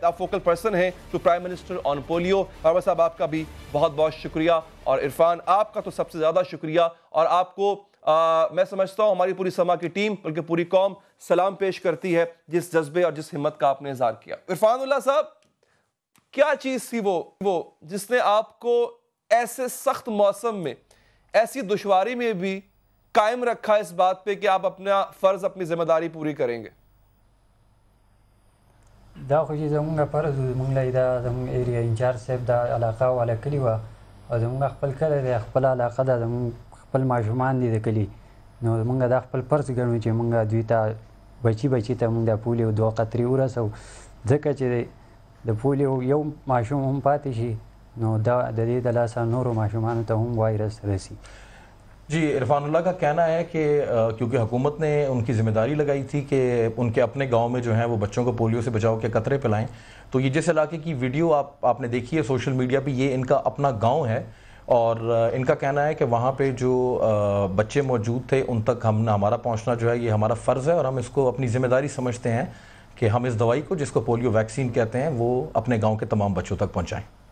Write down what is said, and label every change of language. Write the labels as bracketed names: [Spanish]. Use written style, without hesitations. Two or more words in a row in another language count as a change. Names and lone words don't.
[Urdu] آپ [English] focal person [Urdu] ہیں [English] to prime minister on polio. [Urdu] بابر صاحب آپ کا بھی بہت بہت شکریہ اور عرفان آپ کا تو سب سے زیادہ شکریہ اور آپ کو میں سمجھتا ہوں ہماری پوری سما کی ٹیم بلکہ پوری قوم سلام پیش کرتی ہے جس جذبے اور جس ہمت کا آپ نے اظہار کیا۔ عرفان اللہ صاحب، کیا چیز تھی وہ جس نے آپ کو ایسے سخت موسم میں، ایسی دشواری میں بھی قائم رکھا اس بات پہ کہ آپ اپنا فرض، اپنی ذمہ داری پوری کریں گے؟ [Pashto] دا خو چې زمونږ فرض زمونږ له دا زمونږ [English] area in-charge [Pashto] صاحب دا علاقه والا کلي وه او زمونږ خپل کلی دی، خپل علاقه ده، زمونږ خپل ماشومان دي د کلي، نو زمونږ دا خپل فرض ګڼو چې مونږ دوی ته بچي ته مونږ د پولیو 2 قطرې ورسوو، ځکه چې د پولیو یو ماشوم هم پاتې شي نو دا د دې د لاسه نورو ماشومانو ته هم وایرس رسی۔ [Urdu] جی، عرفان اللہ کا کہنا ہے کہ کیونکہ حکومت نے ان کی ذمہ داری لگائی تھی کہ ان کے اپنے گاؤں میں جو ہیں وہ بچوں کو پولیو سے بچاؤ کے قطرے پلائیں، تو یہ جس علاقے کی ویڈیو آپ نے دیکھی ہے [English] social media [Urdu] پہ، یہ ان کا اپنا گاؤں ہے اور ان کا کہنا ہے کہ وہاں پہ جو بچے موجود تھے ان تک ہمارا پہنچنا جو ہے یہ ہمارا فرض ہے اور ہم اس کو اپنی ذمہ داری سمجھتے ہیں کہ ہم اس دوائی کو جس کو [English] polio vaccine [Urdu] کہتے ہیں وہ اپنے گاؤں کے تمام بچوں تک پہنچائیں۔